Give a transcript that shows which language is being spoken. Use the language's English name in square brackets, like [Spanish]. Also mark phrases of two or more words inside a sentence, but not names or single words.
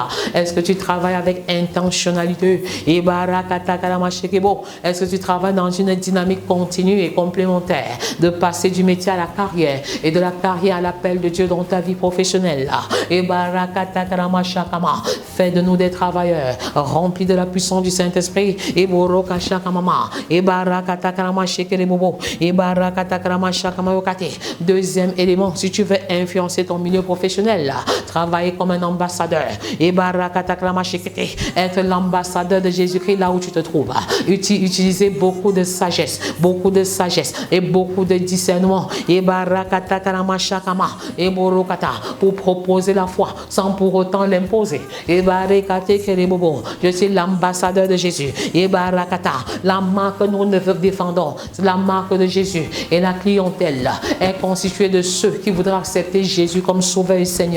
[French] Est-ce que tu travailles avec intentionnalité? Et barakata karamashekebo. Est-ce que tu travailles dans une dynamique continue et complémentaire de passer du métier à la carrière et de la carrière à l'appel de Dieu dans ta vie professionnelle? Et barakata karamashakama. Fais de nous des travailleurs remplis de la puissance du Saint-Esprit. Et borokashakamama. Et barakata karamashekebo. Et barakata karamashakamayokate. Deuxième élément, si tu veux influencer ton milieu professionnel, travailler comme un ambassadeur. Et barakata karamashekete. Être l'ambassadeur de Jésus-Christ là où tu te trouves. Utiliser beaucoup de sagesse. beaucoup de sagesse et beaucoup de discernement. Et barakata karamashakama et borokata pour proposer la foi sans pour autant l'imposer. Et barakate kerebobo, je suis l'ambassadeur de Jésus. Et barakata, la marque que nous défendons, c'est la marque de Jésus. Et la clientèle est constituée de ceux qui voudraient accepter Jésus comme sauveur et Seigneur.